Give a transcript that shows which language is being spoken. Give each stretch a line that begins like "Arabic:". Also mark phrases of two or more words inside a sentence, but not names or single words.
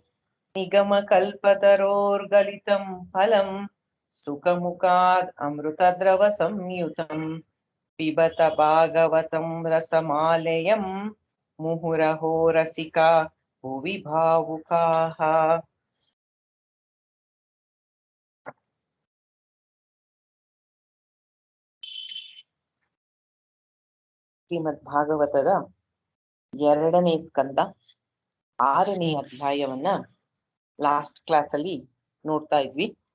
Sanskrit: निगमकल्पतरोर्गलितं फलं सुखमुखाद् अमृतद्रवसंयुतम् पिबत भागवतं रसमालयं मुहुरहो रसिका भुवि भावुकाः।
Kannada: ಶ್ರೀಮದ್ ಭಾಗವತದ 2ನೇ ಸ್ಕಂದ 6ನೇ ಅಧ್ಯಾಯವನ್ನ
English: last class
Kannada: ಅಲ್ಲಿ ನೋಡ್ತಾ ಇದ್ವಿ.